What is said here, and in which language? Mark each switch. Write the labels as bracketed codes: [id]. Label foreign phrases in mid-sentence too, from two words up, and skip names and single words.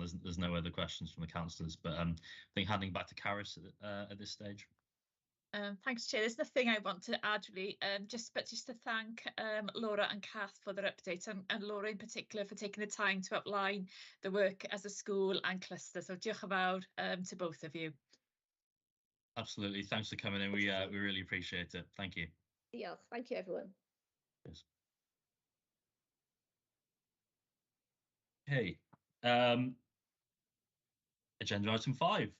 [en] There's no other questions from the councillors, but I think handing back to Caris at this stage. Thanks, Chair. There's nothing I want to add really, just to thank Laura and Kath for their update, and Laura in particular for taking the time to outline the work as a school and cluster. So [cy] diolch yn fawr [en] to both of you. Absolutely. Thanks for coming in. We really appreciate it. Thank you. Diolch. Thank you, everyone. Yes. Okay. Agenda item 5.